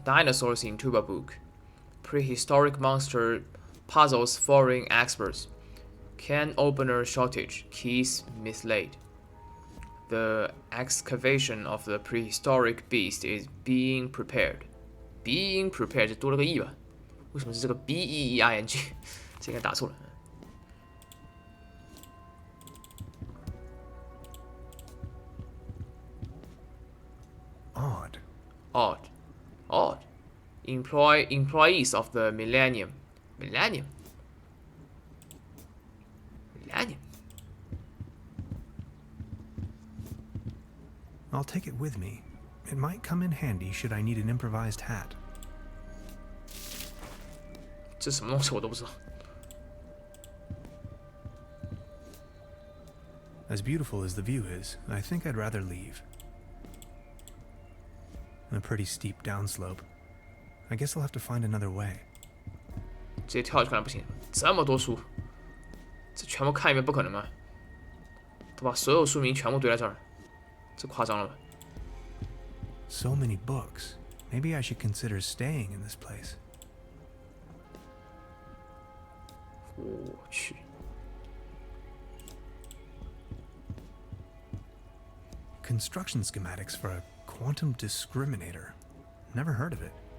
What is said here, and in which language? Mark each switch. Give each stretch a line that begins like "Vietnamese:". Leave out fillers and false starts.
English: Dinosaurs in Trüberbrook. Prehistoric monster puzzles foreign experts. Can opener shortage. Keys mislaid. The excavation of the prehistoric beast is being prepared. Being prepared
Chinese: 这多了个 e 吧？为什么是这个 being？这应该打错了。
English: Odd. Odd. Employees of the Millennium. Millennium. I'll take it with me. It might come in handy should I need an improvised hat.
Chinese: 这什么东西我都不知道。
English: As beautiful as the view is, I think I'd rather leave. A pretty steep downslope. I guess I'll have to find another way.
Chinese: 直接跳下去看来不行，这么多书，这全部看一遍不可能吗？都把所有书名全部堆在这儿，这夸张了吧？
English: So many books. Maybe I should consider staying in this place.
Chinese: 我去，
English: Construction schematics for a quantum discriminator. Never heard of it.